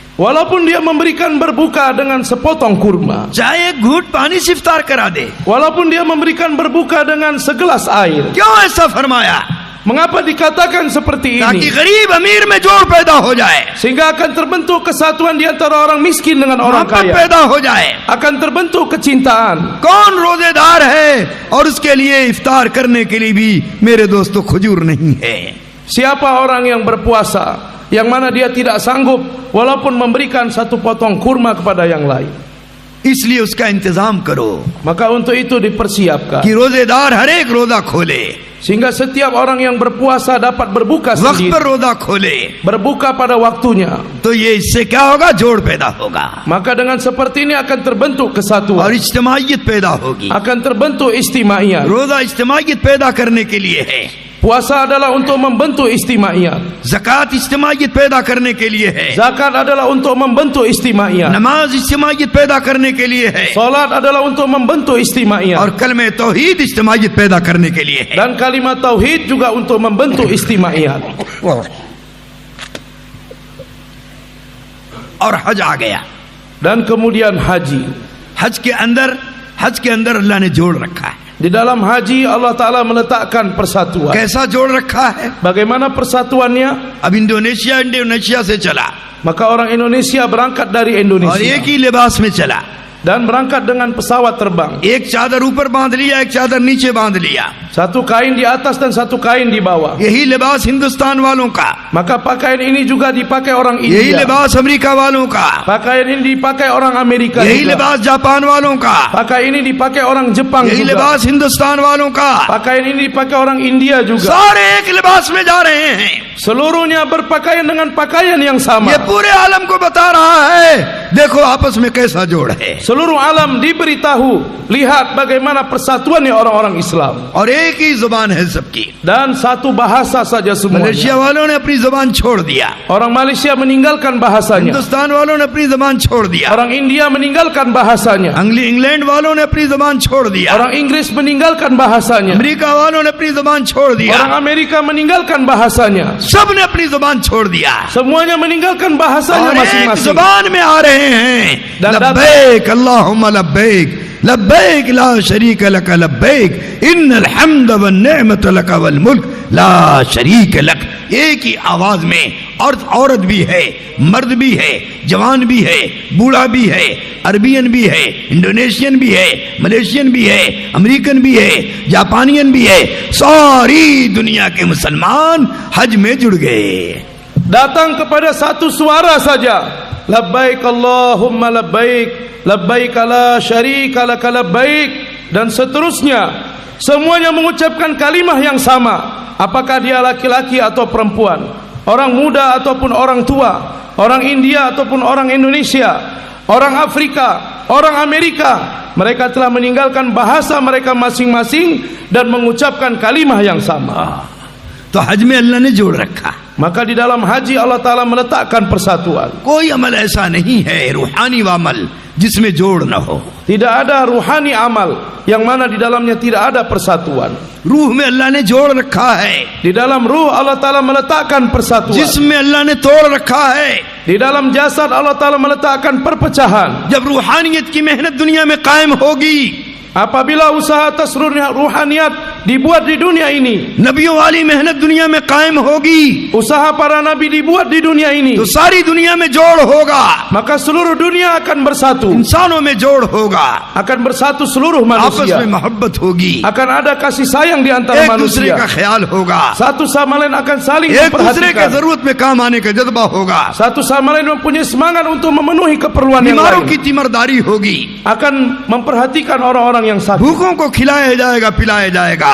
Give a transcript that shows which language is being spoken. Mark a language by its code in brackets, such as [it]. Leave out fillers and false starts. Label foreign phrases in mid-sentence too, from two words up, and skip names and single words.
[id] Walaupun dia memberikan berbuka dengan sepotong kurma, [hi] चाहे एक घूंट पानी से इफ्तार करा दे। [id] walaupun dia memberikan berbuka dengan segelas air. [hi] क्यों ऐसा फरमाया? [id] Mengapa dikatakan seperti [hi] ताकि [id] ini? [hi] गरीब अमीर में जोड़ पैदा हो जाए, [id] Sehingga akan terbentuk kesatuan di antara orang miskin dengan orang [hi] मोहब्बत [id] kaya. [hi] पैदा हो जाए। [id] Akan terbentuk kecintaan. [hi] कौन रोजेदार है और उसके लिए इफ्तार करने के लिए भी मेरे दोस्तों खजूर नहीं है। [id] Siapa orang yang berpuasa yang mana dia tidak sanggup walaupun memberikan satu potong kurma kepada yang lain? [hi] इसलिए उसका इंतजाम करो [id] Maka untuk itu dipersiapkan [hi] कि रोजेदार हर एक रोजा खोले, [id] sehingga setiap orang yang berpuasa dapat berbuka [hi] वक्त पर [id] sendiri, [hi] रोजा खोले। [id] berbuka pada waktunya. [hi] तो ये इससे क्या होगा? जोड़ पैदा होगा [id] Maka dengan seperti ini akan terbentuk [hi] और [id] kesatuan, [hi] इज्तिमाइयत पैदा होगी। [id] akan terbentuk istimaiyah. [hi] रोजा इज्तिमाइयत पैदा करने के लिए है, [id] Puasa adalah untuk membentuk istimaiyah. [hi] ज़कात इज्तिमाइयत पैदा करने के लिए है, [id] Zakat adalah untuk membentuk istimaiyah. [hi] नमाज इज्तिमाइयत पैदा करने के लिए है, [id] Salat adalah untuk membentuk istimaiyah. [hi] और कलमे तौहीद इज्तिमाइयत पैदा करने के लिए है। [id] Dan kalimat tauhid juga untuk membentuk istimaiyah. [hi] और हज आ गया। [id] Dan kemudian haji. [hi] हज के अंदर अल्लाह ने जोड़ रखा है। [id] Di dalam haji [ar] الله تعالى [id] meletakkan persatuan. [hi] कैसा जोड़ रखा है? [id] Bagaimana persatuannya? [hi] अब इंडोनेशिया से चला [id] Maka orang Indonesia berangkat dari [hi] और [id] Indonesia [hi] एक ही लिबास में चला। [id] dan berangkat dengan pesawat terbang. [hi] एक चादर ऊपर बांध लिया, एक चादर नीचे बांध लिया। [id] Satu kain di atas dan satu kain di bawah. [hi] यही लिबास हिंदुस्तान वालों का, [id] Maka pakaian ini juga dipakai orang [hi] यही [id] India. [hi] लिबास अमेरिका वालों का, [id] Pakaian ini dipakai orang Amerika [hi] यही [id] juga. [hi] लिबास जापान वालों का, [id] Pakaian ini dipakai orang Jepang [hi] यही [id] juga. [hi] लिबास हिंदुस्तान वालों का। [id] Pakaian ini dipakai orang India juga. [hi] सारे एक लिबास में जा रहे हैं। [id] Seluruhnya berpakaian dengan pakaian yang sama. [hi] ये पूरे आलम को बता रहा है, देखो आपस में कैसा जोड़ है। [id] Seluruh alam diberitahu, lihat bagaimana persatuannya orang-orang Islam. [hi] और एक ही जुबान है सबकी। [id] Dan satu bahasa saja [hi] मलेशिया [id] semuanya. [hi] वालों ने अपनी जुबान छोड़ दिया, [id] Orang Malaysia meninggalkan bahasanya. [hi] हिंदुस्तान वालों ने अपनी जुबान छोड़ दिया, [id] Orang India meninggalkan bahasanya. [hi] इंग्लैंड वालों ने अपनी जुबान छोड़ दिया, [id] Orang Inggris meninggalkan bahasanya. [hi] अमेरिका वालों ने अपनी जुबान छोड़ दिया। [id] Orang Amerika meninggalkan bahasanya. [hi] सब ने अपनी जुबान छोड़ दिया [id] Semuanya meninggalkan bahasanya [hi] और एक [id] masing-masing. [hi] जुबान में आ रहे हैं। [id] Dan [ar] لبيك اللهم لبيك لبيك لا شريك لك لبيك إن الحمد والنعمة لك والملك لا شريك لك. [hi] एक ही आवाज में और औरत भी है, मर्द भी है, जवान भी है, बूढ़ा भी है, अरबियन भी है, इंडोनेशियन भी है, मलेशियन भी है, अमेरिकन भी है, जापानियन भी है। सारी दुनिया के मुसलमान हज में जुड़ गए। [id] Datang kepada satu suara saja, [ar] لبيك اللهم لبيك، لبيك لا شريك لك لبيك, [id] dan seterusnya. Semuanya mengucapkan kalimah yang sama, apakah dia laki-laki atau perempuan, orang muda ataupun orang tua, orang India ataupun orang Indonesia, orang Afrika, orang Amerika. Mereka telah meninggalkan bahasa mereka masing-masing dan mengucapkan kalimah yang sama. [hi] तो हज में अल्लाह ने जोड़ रखा। [id] Maka di dalam haji [ar] الله تعالى [id] meletakkan persatuan. [hi] कोई अमल ऐसा नहीं है रूहानी अमल जिसमें जोड़ न हो। [id] Tidak ada ruhani amal yang mana di dalamnya tidak ada persatuan. [hi] रूह में अल्लाह ने जोड़ रखा है, [id] Di dalam ruh [ar] الله تعالى [id] meletakkan persatuan. [hi] जिसमें अल्लाह ने तोड़ रखा है। [id] Di dalam jasad [ar] الله تعالى [id] meletakkan perpecahan. [hi] जब रूहानियत की मेहनत दुनिया में कायम होगी, [id] Apabila usaha atas ruhaniyat dibuat di dunia ini, [hi] नबियों वाली मेहनत दुनिया में कायम होगी, [id] usaha para nabi dibuat di dunia ini, [hi] तो सारी दुनिया में जोड़ होगा, [id] maka seluruh dunia akan bersatu. [hi] इंसानों में जोड़ होगा, [id] Akan bersatu seluruh [hi] आपस [id] manusia. [hi] में मोहब्बत होगी, [id] Akan ada kasih sayang di antara [hi] एक दूसरे [id] manusia. [hi] का ख्याल होगा, [id] Satu sama lain akan saling [hi] एक दूसरे के [id] memperhatikan. [hi] जरूरत में काम आने का जज्बा होगा, [id] Satu sama lain mempunyai semangat untuk memenuhi keperluan yang [hi] बीमारों [id] lain. [hi] की तीमरदारी होगी, [id] Akan memperhatikan orang-orang yang sakit. [hi] भूखों को खिलाया जाएगा, पिलाया जाएगा,